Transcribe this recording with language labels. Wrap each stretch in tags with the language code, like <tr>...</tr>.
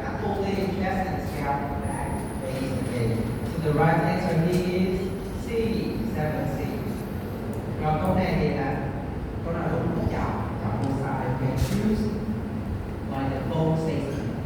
<en>Not only chest and scalp, back, face, okay. So the right answer here is C, 7C.</en> <vi>Rồi câu này thì là câu nào đúng không chọn một sai.</vi> <en>Okay, choose by the full safety.</en>